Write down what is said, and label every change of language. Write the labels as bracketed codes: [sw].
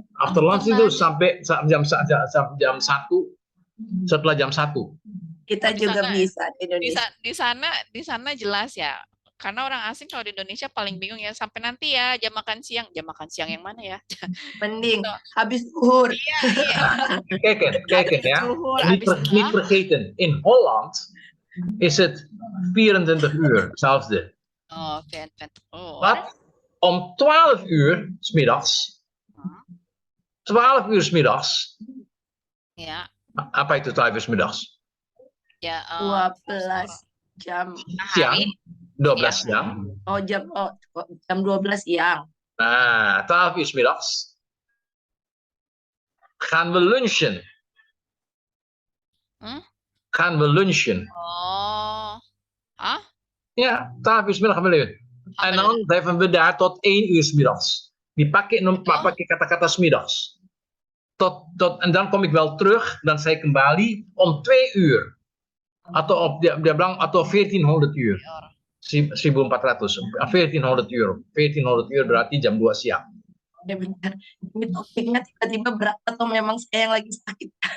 [en] After lunch [id] itu sampai jam 1, setelah jam 1. Kita juga bisa di Indonesia. Di sana jelas ya. Karena orang asing kalau di Indonesia paling bingung ya, sampai nanti ya jam makan siang. Jam makan siang yang mana ya? Mending habis zuhur. Iya. [nl] Kijk ya. Niet vergeten, in Holland is het 24 uur, zelfde. Oh, 24 uur. Wat? Om 12 uur 's middags. 12 uur 's middags. [id] Ya. Apa itu [nl] 12 uur 's middags? [id] Ya, 12 jam siang. 12 siang. Jam 12 siang. [nl] Nah, 12 uur 's middags gaan we lunchen. Gaan we lunchen. Oh. Hah? Ja, 12 uur 's middags gaan we lunchen. En dan blijven we daar tot 1 uur 's middags. [id] Pakai kata-kata 's middags. [nl] En dan kom ik wel terug, [id] dan saya kembali [nl] om 2 uur. [id] Atau dia bilang atau 1400 uur. 1400. 1400 uur. 1400 uur berarti jam 2 siang. Ya benar. Ini topiknya tiba-tiba berat atau memang saya yang lagi sakit?